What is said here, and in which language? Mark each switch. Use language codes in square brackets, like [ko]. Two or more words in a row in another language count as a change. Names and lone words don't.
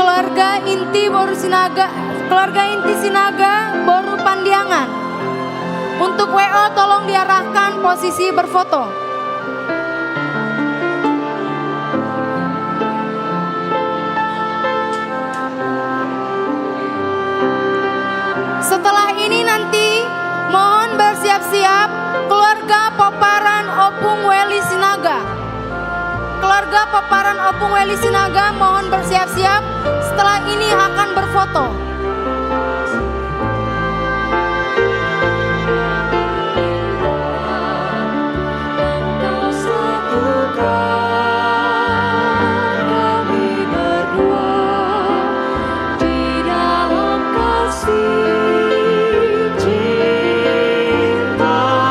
[id] Keluarga inti Sinaga Boru Pandiangan. Untuk WO tolong diarahkan posisi berfoto. Setelah ini nanti mohon bersiap-siap keluarga Peparan Opung Weli Sinaga. Keluarga Peparan Opung Weli Sinaga mohon bersiap-siap, setelah ini akan berfoto. Engkau satukan kami berdua di dalam kasih cinta.